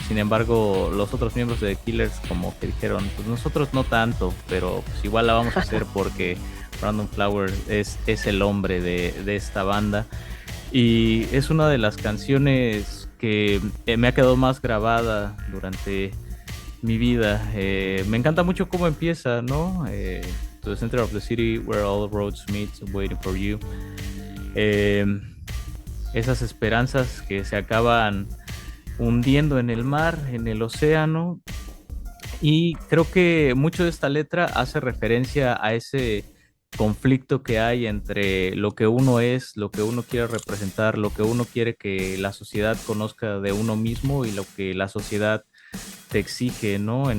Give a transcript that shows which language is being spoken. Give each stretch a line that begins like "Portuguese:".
Spanish: Sin embargo, los otros miembros de The Killers como que dijeron, pues nosotros no tanto, pero pues igual la vamos a hacer porque Brandon Flowers es el hombre de esta banda. Y es una de las canciones que me ha quedado más grabada durante mi vida. Me encanta mucho cómo empieza, ¿no?
English: To the center of the city where all roads meet, waiting for you.
Spanish: Eh, Esas esperanzas que se acaban hundiendo en el mar, en el océano. Y creo que mucho de esta letra hace referencia a ese conflicto que hay entre lo que uno es, lo que uno quiere representar, lo que uno quiere que la sociedad conozca de uno mismo y lo que la sociedad te exige, ¿no?